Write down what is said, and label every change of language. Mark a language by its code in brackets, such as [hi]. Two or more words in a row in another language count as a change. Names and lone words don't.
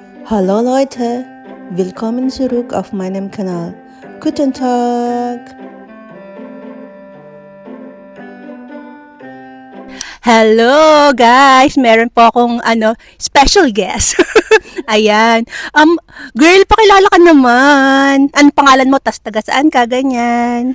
[de] Hallo Leute, willkommen zurück auf meinem Kanal. Guten Tag! [en] Hello guys! [tl] Meron po akong special guest. Ayan. Girl, pakilala ka naman. Anong pangalan mo? Tas taga saan ka? Ganyan.